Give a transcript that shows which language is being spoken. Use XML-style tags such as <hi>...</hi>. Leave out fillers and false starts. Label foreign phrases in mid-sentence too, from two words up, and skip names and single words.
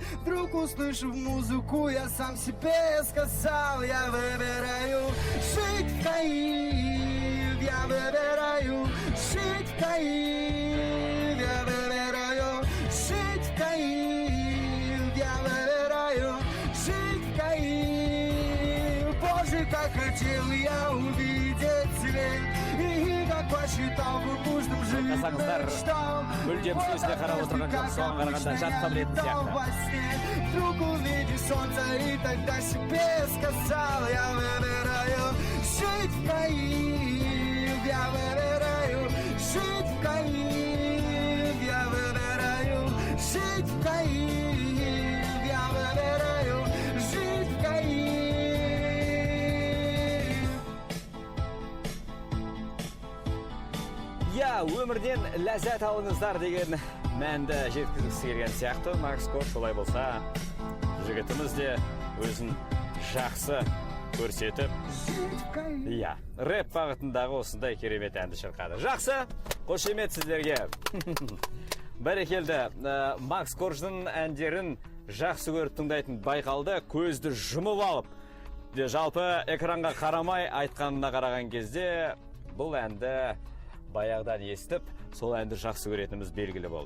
<ru>Вдруг, услышав музыку, я сам себе сказал: я выбираю жить в Киеве, я выбираю жить в Киеве, я выбираю жить в Киеве, я выбираю жить в Киеве. Боже, как хотел я увидеть свет, и как посчитал бы нужным жить, мечтал.</ru> <kk>Мүлдем сөзіне қарап отырған жоқ, соған қарағанда жатқа білетін сияқты.</kk> <ru>Вдруг увидишь солнце, и тогда себе сказал: я выбираю жить в Киеве, я выбираю жить в Киеве, я выбираю жить в Киеве, я выбираю жить в Киеве.</ru> <kk>Я өмірден ләззат алыңыздар деген мәнді жеткізгісі келген сияқты. Макс Корж, солай болса, жігітіміз де өзін жақсы көрсетіп, рэп бағытындағы осындай керемет әнді шырқады. Жақсы, қошемет сіздерге. Бәрекелді, Макс Корждың әндерін жақсы көріп тыңдайтын байқалды, көзді жұмып алып, жалпы экранға қарамай айтқанына қараған кезде бұл әнді баяғыдан естіп, сол әнді жақсы көретініміз белгілі болды.</kk>